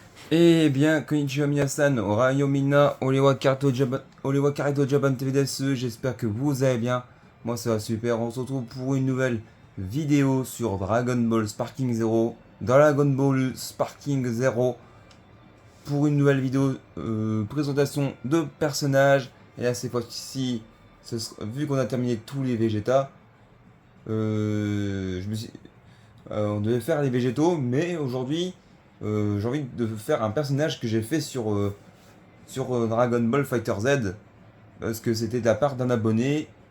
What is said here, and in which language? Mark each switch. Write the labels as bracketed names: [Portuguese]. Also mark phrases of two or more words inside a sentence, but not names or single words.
[French] Eh bien, [Japanese] こんにちは皆さん、おはようみんな、俺は karito japan TV です, [French] j'espère que vous allez bien. Moi ça va super, on se retrouve pour une nouvelle vidéo sur Dragon Ball Sparking Zero, Dragon Ball Sparking Zero, pour une nouvelle vidéo présentation de personnages. Et là cette fois-ci, vu qu'on a terminé tous les Vegeta, je me suis, on devait faire les végétaux, mais aujourd'hui, j'ai envie de faire un personnage que j'ai fait sur Dragon Ball Fighter Z, parce que c'était de la part d'un abonné.